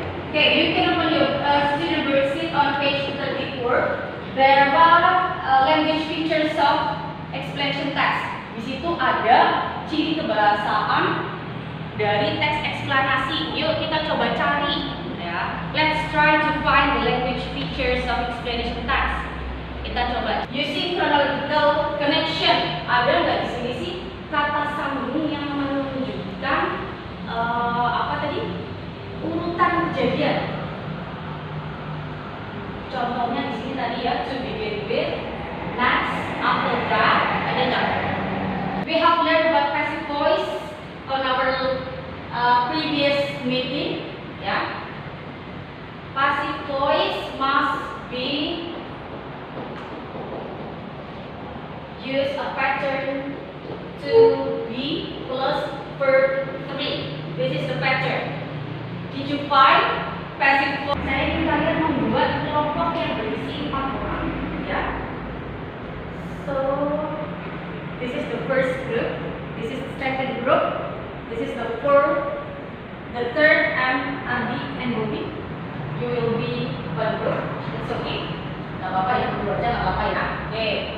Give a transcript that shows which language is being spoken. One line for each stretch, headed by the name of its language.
English: Okay, you can open your student worksheet on page 34. There are language features of explanation text.
Indonesian: Di situ ada ciri kebahasaan dari teks eksplanasi. Yuk kita coba cari ya.
English: Let's try to find the language features of explanation text.
Indonesian: Kita coba
English: using chronological connection.
Indonesian: Ada nggak di sini sih kata sambung yang menunjukkan apa tadi? Urutan kejadian. Contohnya di sini tadi ya,
English: to begin with, next, after that,
Indonesian: ada nggak?
English: We have learned about passive voice on our previous meeting, ya. Passive voice must be use a pattern to be plus verb 3. This is the pattern. Did you find passive voice?
Indonesian: Saya ingin kalian membuat kelompok yang berisi 4 orang, ya.
English: So this is the first group. This is the second group. This is the fourth, the third, and Andi and Bobby. You will be one group. It's okay.
Indonesian: Gak apa-apa yang kedua aja gak apa-apa ya.
English: Okay.